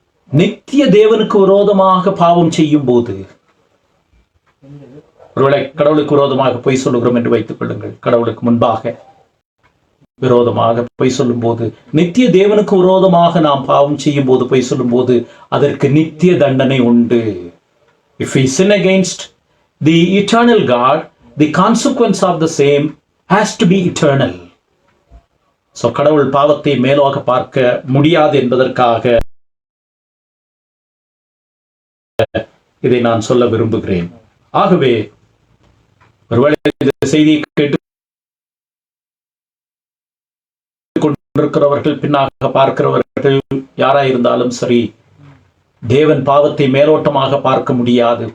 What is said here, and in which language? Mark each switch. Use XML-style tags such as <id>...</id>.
<ta>நித்திய தேவனுக்கு விரோதமாக பாவம் செய்யும் போது, ஒருவேளை கடவுளுக்கு விரோதமாக பொய் சொல்லுகிறோம் என்று வைத்துக் கொள்ளுங்கள், கடவுளுக்கு முன்பாக விரோதமாக பொய் சொல்லும் போது, நித்திய தேவனுக்கு விரோதமாக நாம் பாவம் செய்யும் போது, பொய் சொல்லும் போது அதற்கு நித்திய தண்டனை உண்டு.</ta> <en>If we sin against the eternal God, the consequence of the same has to be eternal.</en> <ta>So கடவுள் பாவத்தை மேலாக பார்க்க முடியாது என்பதற்காக இதை நான் சொல்ல விரும்புகிறேன். ஆகவே ஒருவேளை இந்த செய்தியை கேட்டு கொண்டிருக்கிறவர்கள், பின்னாக பார்க்கிறவர்கள் யாராயிருந்தாலும் சரி, தேவன் பாவத்தை மேலோட்டமாக பார்க்க முடியாது.</ta>